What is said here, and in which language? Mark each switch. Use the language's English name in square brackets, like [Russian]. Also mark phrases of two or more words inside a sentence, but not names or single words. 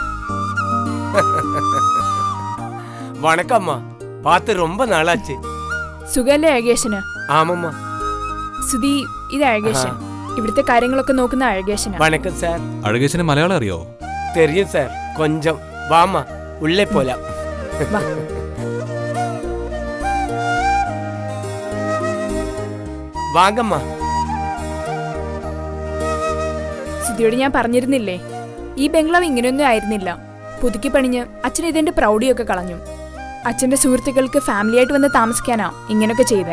[Tamil] வணக்கம்மா, பார்த்து ரொம்ப நாளாச்சு. [Malayalam] സുഖല്ലേ അഴകേശന്? [Tamil] ஆமாம்மா. [Malayalam] സുധി, ഇത് അഴകേശൻ. ഇവിടുത്തെ കാര്യങ്ങളൊക്കെ നോക്കുന്ന അഴകേശനാ. [Tamil] வணக்கம் சார். [Malayalam] അഴകേശന് മലയാളം അറിയോ? [Tamil] தெரியும் சார், கொஞ்சம். வாமா, உள்ளே போலாம். വാങ്ങമ്മ. [Malayalam] സുധിയോട് ഞാൻ പറഞ്ഞിരുന്നില്ലേ, ഈ ബംഗ്ലാവ് ഇങ്ങനെയൊന്നും ആയിരുന്നില്ല. പുതുക്കി പണിഞ്ഞ് അച്ഛൻ ഇതിന്റെ പ്രൗഢിയൊക്കെ കളഞ്ഞു. അച്ഛന്റെ സുഹൃത്തുക്കൾക്ക് ഫാമിലി ആയിട്ട് വന്ന് താമസിക്കാനാ ഇങ്ങനെയൊക്കെ ചെയ്തേ.